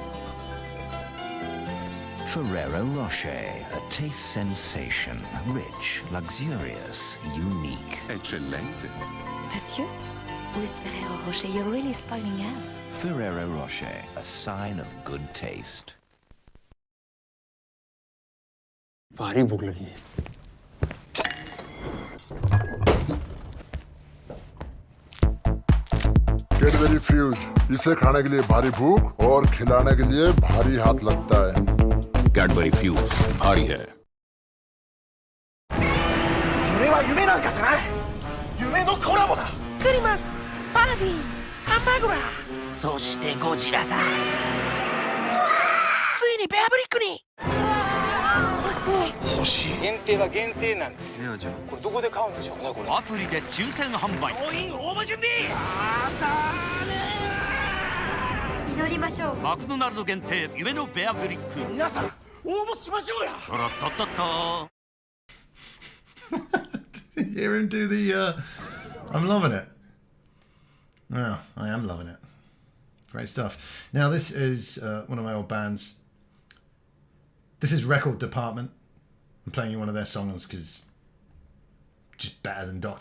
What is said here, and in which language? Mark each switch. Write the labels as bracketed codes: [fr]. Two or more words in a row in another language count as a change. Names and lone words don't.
[en] Ferrero Rocher, a taste sensation, rich, luxurious, unique. [it] Eccellente. [en] Monsieur, with Ferrero Rocher, you're really spoiling us. Ferrero Rocher, a sign of good taste. [hi] भारी भूख लगी है। कैडबरी फ्यूज, इसे खाने के लिए भारी भूख और खिलाने के लिए भारी हाथ लगता है। कैडबरी फ्यूज भारी है। [ja] 夢は夢なんかじゃない。夢のコラボだ。クリマス、バーディー、ハンバーグラー、そしてゴジラがついにベアブリックに。欲しい。欲しい。限定は限定なんですよ。これどこで買うんでしょうね、これ。アプリで抽選販売。総員応募準備。祈りましょう。マクドナルド限定夢のベアブリック。皆さん応募しましょうや。トロットットット。 [en] Hear him do the. I'm loving it. Well, I am loving it. Great stuff. Now this is one of my old bands. This is Record Department. I'm playing you one of their songs because just better than Dr.